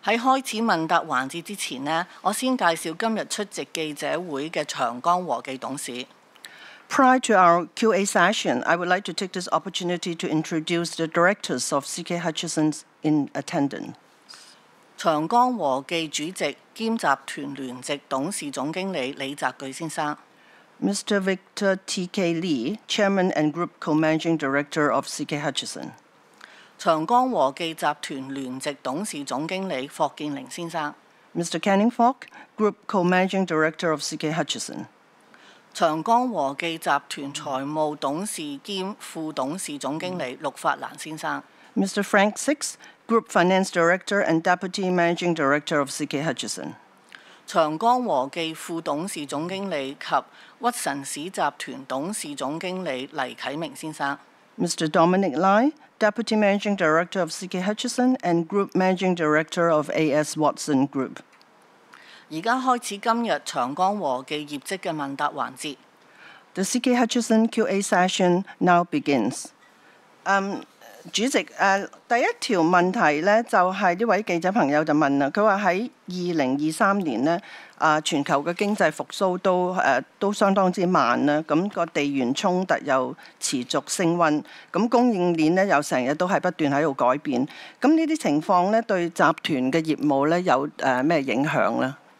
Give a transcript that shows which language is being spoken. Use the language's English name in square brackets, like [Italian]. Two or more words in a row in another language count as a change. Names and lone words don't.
[Cantonese] 喺開始問答環節之前呢，我先介紹今日出席記者會嘅長江和記董事。 [English] Prior to our Q&A session, I would like to take this opportunity to introduce the directors of CK Hutchison in attendance. [Cantonese] 長江和記主席兼集團聯席董事總經理李澤鉅先生。 [English] Mr. Victor T.K. Lee, Chairman and Group Co-Managing Director of CK Hutchison. [Cantonese] 長江和記集團聯席董事總經理霍建寧先生。 [English] Mr. Canning Fok, Group Co-Managing Director of CK Hutchison. [Cantonese] 長江和記集團財務董事兼副董事總經理陸法蘭先生。 [English] Mr. Frank Six, Group Finance Director and Deputy Managing Director of CK Hutchison. [Cantonese] 長江和記副董事總經理及屈臣氏集團董事總經理黎啟明先生。 [English] Mr. Dominic Lai, Deputy Managing Director of CK Hutchison and Group Managing Director of A.S. Watson Group. [Cantonese] 而家開始今日長江和記業績嘅問答環節。 [English] The CK Hutchison Q&A session now begins. [Cantonese] 主席，第一條問題呢，就係呢位記者朋友就問啦，佢話喺2023年呢，全球嘅經濟復甦都相當之慢啦，咁個地緣衝突又持續升溫，咁供應鏈呢又成日都係不斷喺度改變，咁呢啲情況呢，對集團嘅業務呢有咩影響呢？